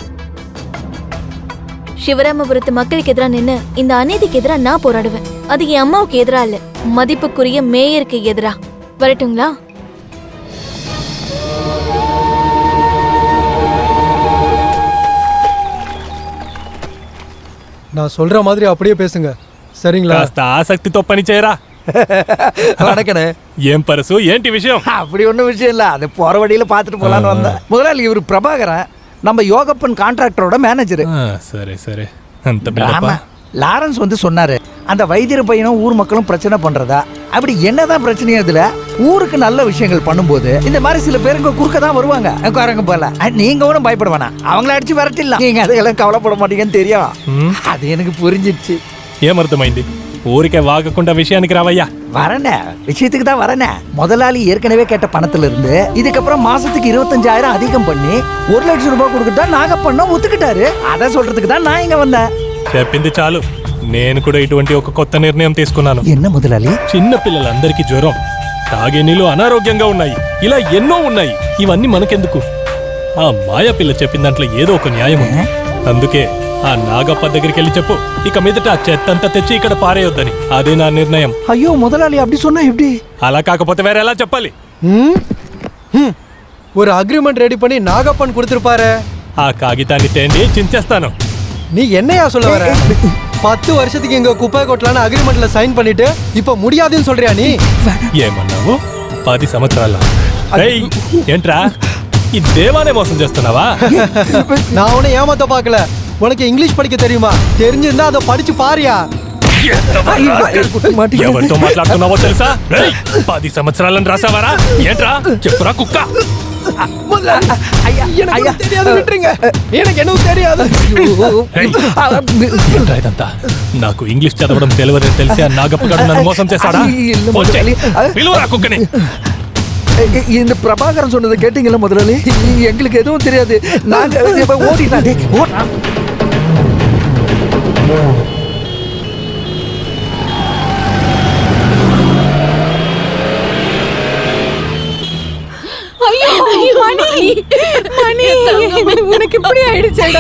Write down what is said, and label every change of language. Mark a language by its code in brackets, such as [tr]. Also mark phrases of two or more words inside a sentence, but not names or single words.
[ta] சிவராமபுரத்து மக்களுக்கு எதிராக நின்னு இந்த அநீதிக்கு எதிராக நான் போராடுவேன். அது என் அம்மாவுக்கு எதிரா இல்ல, மதிப்புக்குரிய மேயருக்கு எதிரா. வரட்டுங்களா? நான் சொல்ற மாதிரி அப்படியே பேசுங்க, சரிங்களா? [te] ఆసక్తితో పని చేయరా. [ta] வணக்கண்ணே. [te] ఏం పరసు, ఏంటి విషయం? [ta] அப்படி ஒன்றும் விஷயம் இல்லை, அது போற வழியில பார்த்துட்டு போலான்னு வந்தேன். முதலாளி இவர் பிரபாகரன், நம்ம யோகப்பன் கான்ட்ராக்டரோட மேனேஜர். சரி சரி. அந்த பிள்ளப்பா லாரன்ஸ் வந்து சொன்னாரு, அந்த வைத்தியர் பையனும் ஊர் மக்களும் பிரச்சனை பண்றதா. அப்படி என்னதான் பிரச்சனையா இதுல? ஊருக்கு நல்ல விஷயங்கள் பண்ணும்போது இந்த மாதிரி சில பேருங்க குறுக்க தான் வருவாங்க. உட்காரங்க போல, நீங்க ஒன்றும் பயப்பட வேணாம், அவங்கள அடிச்சு விரட்டிடலாம். நீங்க அதெல்லாம் கவலைப்பட மாட்டீங்கன்னு தெரியும். அது எனக்கு புரிஞ்சிடுச்சு. [te] ఏమర్థమైంది? ఊరికే వాగకుండా విషయానికి రావయ్యా. [ta] வரனே, விஷயத்துக்கு தான் வரனே. முதலாளி ஏற்கனவே கேட்ட பணத்துல இருந்து இதுக்கப்புறம் மாசத்துக்கு 25,000 அதிகம் பண்ணி 1 லட்சம் ரூபாய் கொடுக்கட்டா நாகப்பண்ணம் ஒத்துக்கிட்டாரு. அதை சொல்றதுக்கு தான் நான் இங்க வந்தேன். [te] చెప్పింది చాలు. నేను కూడా ఇటువంటి ఒక కొత్త నిర్ణయం తీసుకున్నాను. [ta] என்ன முதலாளி? [te] చిన్న పిల్లలందరికీ జ్వరం, తాగే నీళ్ళు అనారోగ్యంగా ఉన్నాయి, ఇలా ఎన్నో ఉన్నాయి. ఇవన్నీ మనకెందుకు? ఆ మాయా పిల్ల చెప్పిన దాంట్లో ఏదో ఒక న్యాయం ఉంది. అందుకే ఆ నాగప్ప దగ్గరికి వెళ్ళి చెప్పు, ఇక మీదట ఆ చెత్తంతా తెచ్చి ఇక్కడ పారేయొద్దని. అదే నా నిర్ణయం. [ta] ஐயோ முதலாளி, அப்படி சொன்னா எப்படி? [te] అలా కాకపోతే వేరే ఎలా చెప్పాలి? [ta] ஒரு [en] agreement ready [ta] பண்ணி நாகப்பன் கொடுத்துருப்பாரு. [te] ఆ కాగితాన్ని తేండి, చించేస్తాను. [ta] நீ என்னையா சொல்ல வர? 10 வருஷத்துக்கு எங்க குப்பை கொட்டலான்னு [en] agreement sign [ta] பண்ணிட்டு இப்ப முடியாதுன்னு சொல்றியா நீ? [te] ఏమన్నావు? 10 సంవత్సరాల? ఏంట్రా, ఈ దేవానే మోసం చేస్తున్నావా? [ta] நான் உன்னை ஏமாத்த பார்க்கல. உனக்கு இங்கிலீஷ் படிக்க தெரியுமா? தெரிஞ்சிருந்தா அதை படிச்சு பாரியா. [te] ఎవరితో మాట్లాడుతున్నావో తెలుసా? 10 సంవత్సరాలను రాసావారా? ఏంట్రా చెప్పురా కుక్క. ఏంట్రా ఇదంతా? నాకు ఇంగ్లీష్ చదవడం తెలియదని తెలిసి ఆ నాగప్ప గారు నన్ను మోసం చేశాడా? పిలువరా కుక్కని. [ta] இந்த பிரபாகரன் சொன்னதை கேட்டீங்களா முதலாளி? எங்களுக்கு எதுவும் தெரியாது. நாங்க ஓடினாடே ஓடுறா. மணி உனக்கு இப்படி ஆயிடுச்சேடா.